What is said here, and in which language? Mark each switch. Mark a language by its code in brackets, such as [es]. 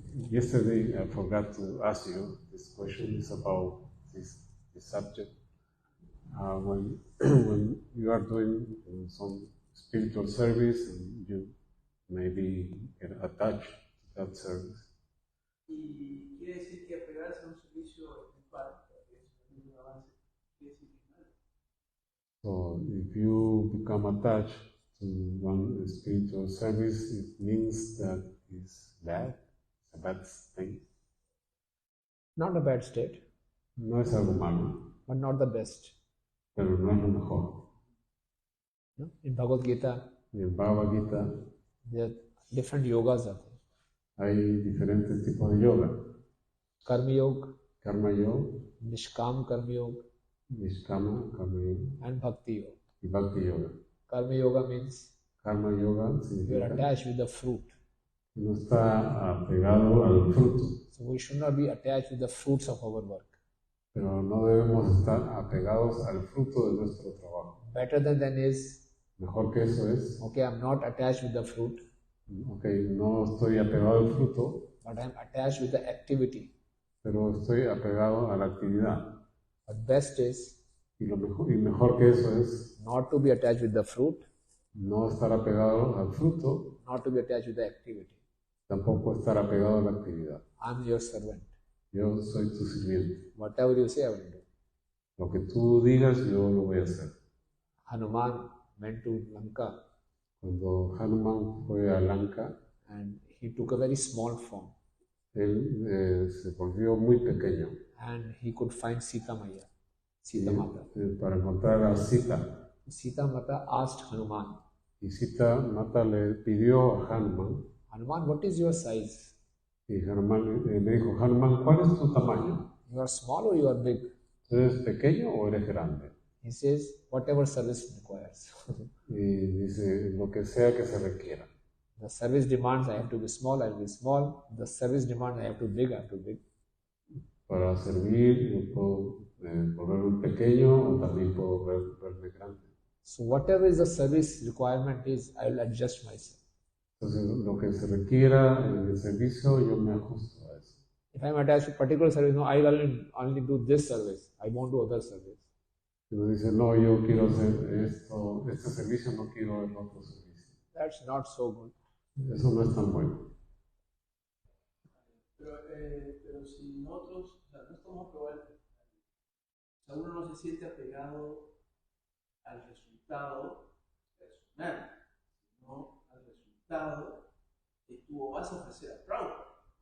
[en] Yesterday I forgot to ask you this question is about this subject. When you are doing some spiritual service and you maybe get attached to that service. [es] Y quiere decir que apegarse a un servicio espiritual, que es un avance, quiere decir que es malo. [en] So if you become attached to one spiritual service, it means that it's bad, it's a bad thing. Not a bad state, [es] No es algo malo, [en] but not the best. [es] pero no es lo mejor. [en] No? In Bhagavad Gita, [es] En el Bhagavad Gita [en] there are different yogas are there. [es] hay diferentes tipos de yoga. [en] Karma Yoga, [es] Karma Yoga, [en] Nishkam Karma Yoga, [es] Nishkama Karma Yoga [en] and Bhakti Yoga. [es] y Bhakti Yoga. [en] Karma Yoga means [es] Karma Yoga [en] you are [es] significa [en] attached with the fruit. [es] que no está apegado al fruto, [en] So we should not be attached with the fruits of our work. [es] pero no debemos estar apegados al fruto de nuestro trabajo. [en] Better than is, [es] Mejor que eso es, [en] okay, I'm not attached with the fruit, [es] ok, no estoy apegado al fruto, [en] but I'm attached with the activity. [es] pero estoy apegado a la actividad. [en] But best is [es] Y mejor que eso es [en] not to be attached with the fruit, [es] no estar apegado al fruto, [en] not to be attached with the activity. [es] tampoco estar apegado a la actividad. [en] I'm your servant. [es] Yo soy tu sirviente. [en] Whatever you say, I will do. [es] Lo que tú digas, yo lo voy a hacer. [en] Hanuman went to Lanka [es] Cuando Hanuman fue a Lanka, [en] and he took a very small form [es] él se volvió muy pequeño [en] and he could find Sita Maya, Sita Mata. [es] para encontrar a Sita. [en] Sita Mata asked Hanuman, [es] Y Sita Mata le pidió a Hanuman, [en] Hanuman, what is your size? [es] y Hanuman le dijo, Hanuman, ¿cuál es tu tamaño? [en] You are small or you are big? [es] ¿Eres pequeño o eres grande? [en] He says, whatever service requires. [es] Y dice, lo que sea que se requiera. [en] The service demands I have to be small, I will be small. The service demands I have to be big, I have to be big. [es] Para servir, yo puedo volverme pequeño o también puedo volverme grande. [en] So whatever is the service requirement is, I will adjust myself. [es] Entonces, lo que se requiera en el servicio, yo me ajusto a eso. [en] If I am attached to a particular service, no, I will only do this service. I won't do other service. [es] Si uno dice, no, yo quiero hacer esto, este servicio, no quiero el otro servicio. [en] That's not so good. [es] Eso no es tan bueno. Pero si nosotros, o sea, no estamos apegados, o sea, uno no se siente apegado al resultado personal, sino al resultado que tú vas a ofrecer a Prabhupada.